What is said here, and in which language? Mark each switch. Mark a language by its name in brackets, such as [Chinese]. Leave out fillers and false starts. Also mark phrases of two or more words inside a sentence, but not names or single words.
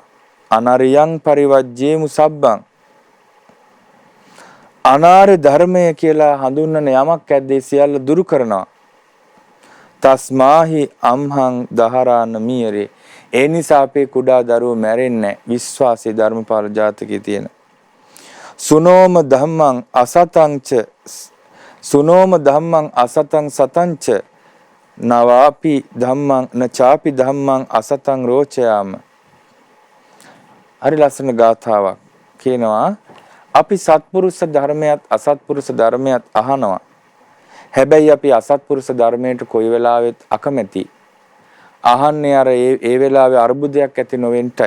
[Pali] අනරියං පරිවජ්ජේමු සබ්බං [Sinhala] අනාර්ය ධර්මය කියලා හඳුන්වන යමක් ඇද්දේ සියල්ල දුරු කරනවා. [Pali] තස්මාහි අම්හං දහරාන මීරේ. [Sinhala] ඒ නිසා අපේ කුඩා දරුවෝ මැරෙන්නේ විශ්වාසී ධර්මපාල ජාතකයේ තියෙන. [Pali] සුනෝම ධම්මං අසතංච සුනෝම ධම්මං අසතං සතංච නවාපි ධම්මං නචාපි ධම්මං අසතං රෝචයාම. [Sinhala] හරි ලස්සන ගාථාවක් කියනවා. අපි සත්පුරුෂ ධර්මයක් අසත්පුරුෂ ධර්මයක් අහනවා. හැබැයි අපි අසත්පුරුෂ ධර්මයට කොයි වෙලාවෙත් අකමැති. අහන්නේ අර ඒ වෙලාවේ අරුබුදයක් ඇති නොවෙන්ටයි.